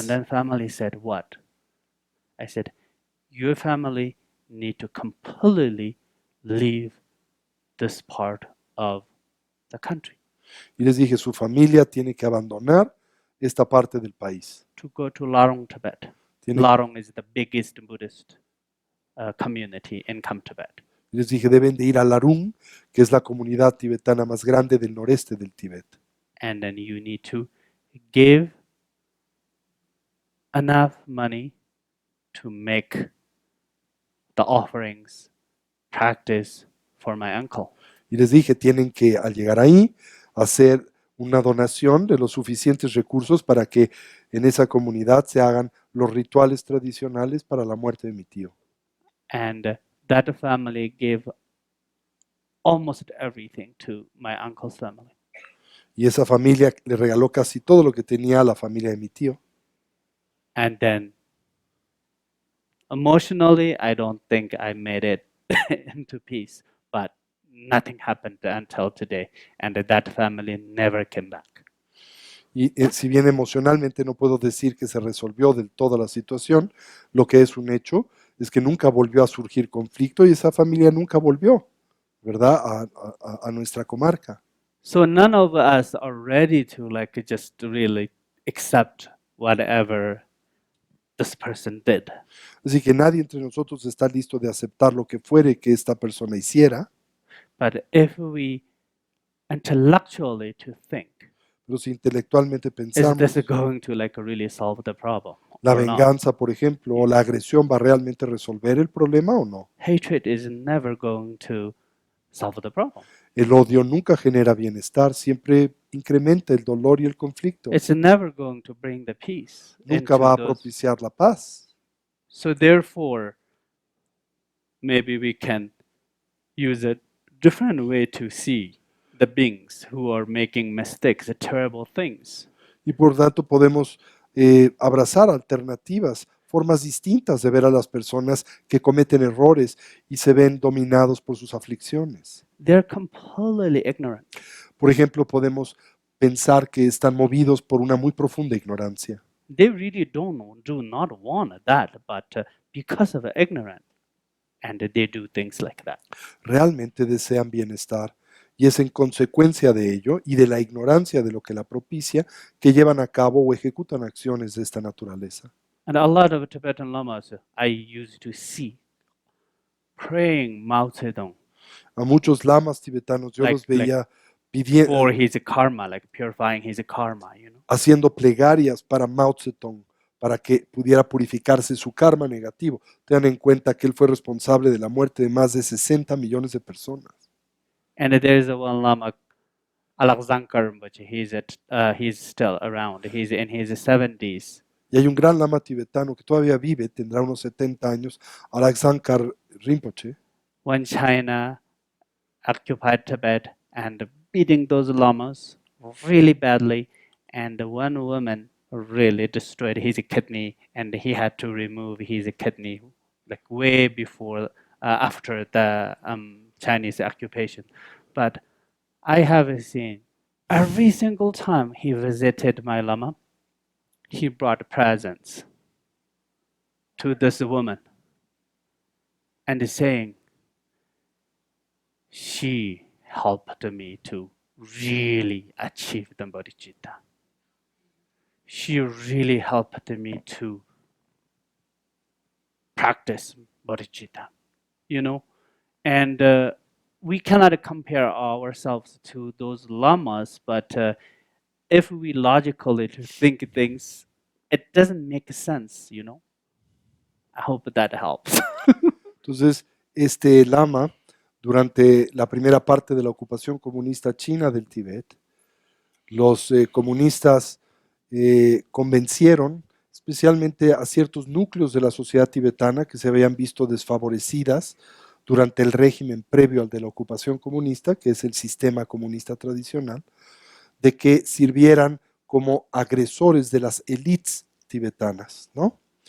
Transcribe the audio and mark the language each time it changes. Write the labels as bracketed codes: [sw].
[en] And then family said, what? I said, your family need to completely leave this part of the country [es] Y les dije, su familia tiene que abandonar esta parte del país. [en] to go to Larong, Tibet. [es] Tiene- [en] Larong is the biggest Buddhist community in Tibet. [es] y les dije, deben de ir a Larung, que es la comunidad tibetana más grande del noreste del Tíbet. [en] And then you need to give enough money to make the offerings practice for my uncle. [es] Y les dije, tienen que, al llegar ahí, hacer una donación de los suficientes recursos para que en esa comunidad se hagan los rituales tradicionales para la muerte de mi tío. [en] And that family gave almost everything to my uncle's family. [es] Y esa familia le regaló casi todo lo que tenía a la familia de mi tío. [en] And then emotionally, I don't think I made it into peace, but nothing happened until today. And that family never came back. [es] Y si bien emocionalmente no puedo decir que se resolvió del todo la situación, lo que es un hecho es que nunca volvió a surgir conflicto y esa familia nunca volvió, ¿verdad?, a nuestra comarca. [en] So none of us are ready to just really accept whatever this person did. [es] Así que nadie entre nosotros está listo de aceptar lo que fuere que esta persona hiciera, [en] But if we intellectually to think, [es] pero si intelectualmente [en] is [es] pensamos, [en] this going to really solve the problem? [es] la [en] or not? [es] venganza, por ejemplo, o la agresión va a realmente resolver el problema o no. [en] Hatred is never going to solve the problem. [es] El odio nunca genera bienestar, siempre incrementa el dolor y el conflicto. [en] It's never going to bring the peace. [es] Nunca [en] into [es] va a [en] those. [es] propiciar la paz. [en] So therefore, maybe we can use a different way to see the beings who are making mistakes, terrible things. [es] Y por tanto podemos abrazar alternativas, formas distintas de ver a las personas que cometen errores y se ven dominados por sus aflicciones. [en] They're completely ignorant. [es] Por ejemplo, podemos pensar que están movidos por una muy profunda ignorancia. [en] They really do not want that, but because of ignorance, and they do things like that. [es] Realmente desean bienestar y es en consecuencia de ello y de la ignorancia de lo que la propicia que llevan a cabo o ejecutan acciones de esta naturaleza. [en] And a lot of Tibetan lamas I used to see praying Mao Zedong [es] A muchos lamas tibetanos yo los veía [en] for his karma, purifying his karma, [es] haciendo plegarias para Mao Zedong, para que pudiera purificarse su karma negativo. Tengan en cuenta que él fue responsable de la muerte de más de 60 millones de personas. [en] And there is one lama, Alaksankar Rinpoche. He's still around. He's in his 70s. Y hay un gran lama tibetano que todavía vive, tendrá unos 70 años, Alaksankar Rinpoche. When China occupied Tibet and beating those lamas really badly, and one woman really destroyed his kidney, and he had to remove his kidney way before, after the Chinese occupation. But I have seen every single time he visited my lama, he brought presents to this woman and is saying, she helped me to really achieve the bodhicitta. She really helped me to practice bodhicitta, you know. And we cannot compare ourselves to those lamas, but if we logically think things, it doesn't make sense, you know. I hope that helps. [es] Entonces, este lama, durante la primera parte de la ocupación comunista china del Tíbet, los comunistas convencieron especialmente a ciertos núcleos de la sociedad tibetana que se habían visto desfavorecidas durante el régimen previo al de la ocupación comunista, que es el sistema comunista tradicional, de que sirvieran como agresores de las élites tibetanas, ¿no?